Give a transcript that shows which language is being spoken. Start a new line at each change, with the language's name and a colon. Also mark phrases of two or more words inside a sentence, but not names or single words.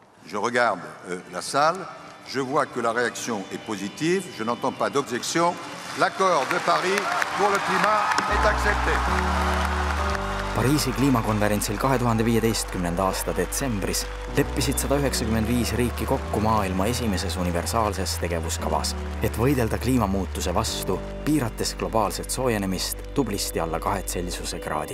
French: Je regarde la salle, je vois que la réaction est positive, je n'entends pas d'objection. L'accord de Paris pour le climat est accepté.
Estonian: Pariisi kliimakonverentsil 2015. aasta detsembris leppisid 195 riiki kokku maailma esimeses universaalses tegevuskavas, et võidelda kliimamuutuse vastu, piirates globaalset soojenemist tublisti alla 2 Celsiuse kraadi.